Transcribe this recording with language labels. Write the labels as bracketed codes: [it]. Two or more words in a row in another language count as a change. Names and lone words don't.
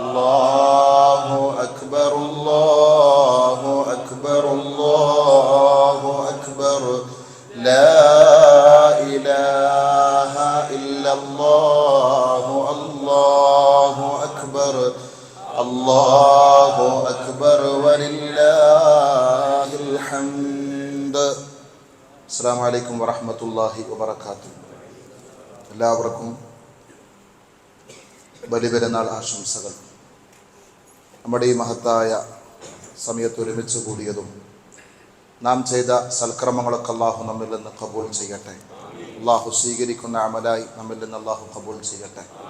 [ar] الله أكبر الله أكبر الله أكبر لا إله إلا الله الله أكبر الله أكبر ولله الحمد. السلام عليكم ورحمة الله وبركاته. [ml] എല്ലാവർക്കും ബലിപെരുന്നാൾ ആശംസകൾ. നമ്മുടെ ഈ മഹത്തായ സമയത്ത് ഒരുമിച്ച് കൂടിയതും നാം ചെയ്ത സൽക്കർമ്മങ്ങളൊക്കെ അള്ളാഹു നമ്മിൽ നിന്ന് കബൂൽ ചെയ്യട്ടെ. അള്ളാഹു സ്വീകരിക്കുന്ന അമലായി നമ്മിൽ നിന്ന് അള്ളാഹു കബൂൽ ചെയ്യട്ടെ.